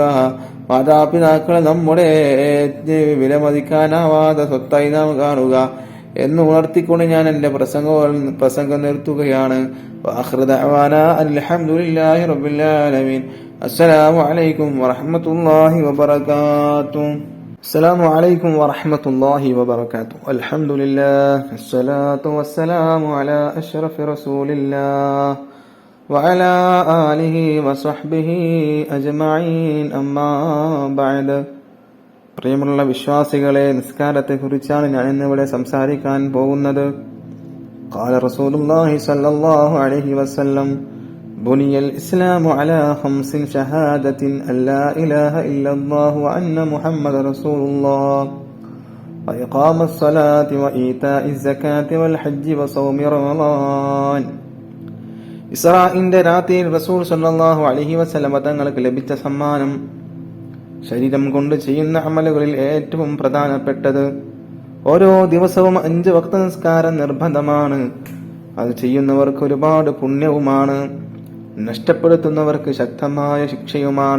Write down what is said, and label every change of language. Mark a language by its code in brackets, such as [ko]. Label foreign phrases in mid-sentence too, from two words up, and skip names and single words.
[ml] മാതാപിതാക്കളെ നമ്മുടെ വിലമതിക്കാനാവാതെ സ്വത്തായി നാം കാണുക എന്ന് ഉണർത്തിക്കൊണ്ട് ഞാൻ എന്റെ പ്രസംഗം നിർത്തുകയാണ്. [ar] الحمد لله رب العالمين. السلام عليكم ورحمة الله وبركاته. السلام عليكم ورحمة الله وبركاته. الحمد لله، الصلاة والسلام على أشرف رسول الله وعلى آله وصحبه أجمعين أما بعد. [ml] പ്രിയമുള്ള വിശ്വാസികളെ, നിസ്കാരത്തെക്കുറിച്ചാണ് ഞാൻ ഇന്നിവിടെ സംസാരിക്കാൻ പോകുന്നത്. [ar] قال رسول الله صلى الله عليه وسلم بني الإسلام على 5 شهادة أن لا إله إلا الله وأن محمد رسول الله وإقام الصلاة وإيتاء الزكاة والحج وصوم رمضان. [ml] ഇസ്രാഇന്റെ രാത്രിയിൽ [ar] رسول صلى الله عليه وسلم [ml] തങ്ങൾക്ക് ലഭിച്ച സമ്മാനം ശരീരം കൊണ്ട് ചെയ്യുന്ന അമലുകളിൽ ഏറ്റവും പ്രധാനപ്പെട്ടത്. ഓരോ ദിവസവും 5 വക്ത നിസ്കാരം നിർബന്ധമാണ്. അത് ചെയ്യുന്നവർക്ക് ഒരുപാട് പുണ്യവുമാണ്, നഷ്ടപ്പെടുത്തുന്നവർക്ക് ശക്തമായ ശിക്ഷയുമാണ്.